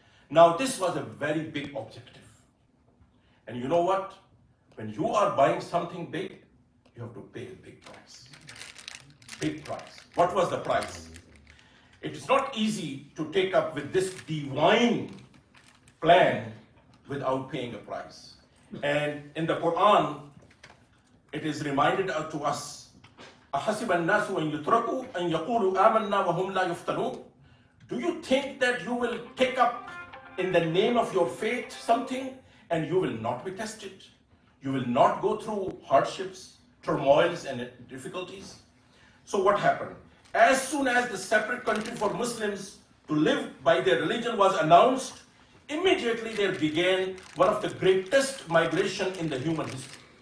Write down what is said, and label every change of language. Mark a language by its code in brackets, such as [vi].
[en] Now, this was a very big objective. And you know what? When you are buying something big, you have to pay a big price. Big price. What was the price? It is not easy to take up with this divine plan without paying a price. And in the Quran, it is reminded to us, [ar] أَحَسِبَ النَّاسُ أَن يُتْرَكُوا أَن يَقُولُوا آمَنَّا وَهُمْ لَا يُفْتَنُونَ. [en] Do you think that you will take up in the name of your faith something and you will not be tested? You will not go through hardships, turmoils, and difficulties? So what happened? As soon as the separate country for Muslims to live by their religion was announced, immediately there began one of the greatest migration in the human history.